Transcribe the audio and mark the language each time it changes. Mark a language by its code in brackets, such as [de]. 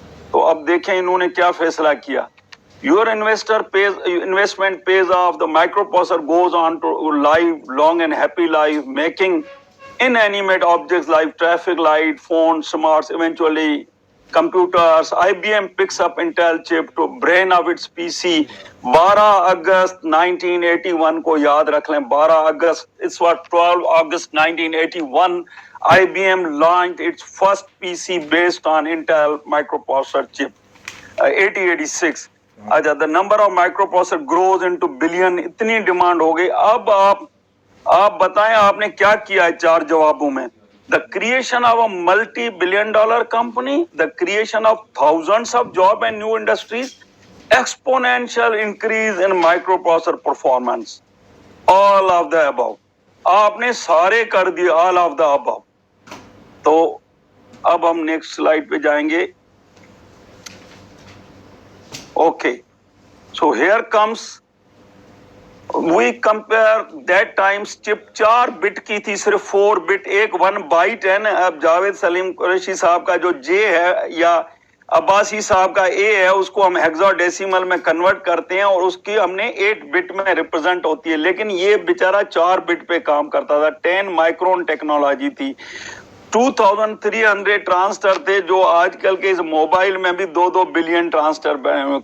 [ur] تو اب دیکھیں انہوں نے کیا فیصلہ کیا. [en] Your investment pays off. The microprocessor goes on to live long and happy life, making inanimate objects like traffic light, phones, smarts, eventually computers. IBM picks up Intel chip to brain of its PC. [ur] 12 اگست 1981 کو یاد رکھ لیں, 12 اگست, اس وقت [en] 12 August 1981, IBM launched its first PC based on Intel microprocessor chip. 8086. اچھا, the number of microprocessor grows into billion, [ur] اتنی demand ہو گئی. اب آپ بتائیں آپ نے کیا کیا ہے 4 جوابوں میں. [en] The creation of a multi-billion-dollar company, the creation of thousands of jobs and new industries, exponential increase in microprocessor performance, all of the above. [ur] آپ نے سارے کر دیے, [en] all of the above. [ur] تو اب ہم نیکسٹ سلائیڈ پہ جائیں گے. [en] Okay, so here comes, we compare that times chip 4 bit [ur] کی تھی, صرف [en] 4 bit, ایک 1 byte ہے نا. [ur] اب جاوید سلیم قریشی صاحب کا جو J ہے یا عباسی صاحب کا A ہے, اس کو ہم ہیگزا ڈیسیمل میں کنورٹ کرتے ہیں اور اس کی ہم نے 8 bit میں ریپرزینٹ ہوتی ہے, لیکن یہ بیچارہ 4 bit پہ کام کرتا تھا. 10 مائکرون ٹیکنالوجی تھی. 2300 ٹرانسٹر تھے, جو آج کل کے اس موبائل میں بھی 2 بلین ٹرانسٹر بنے ہوئے.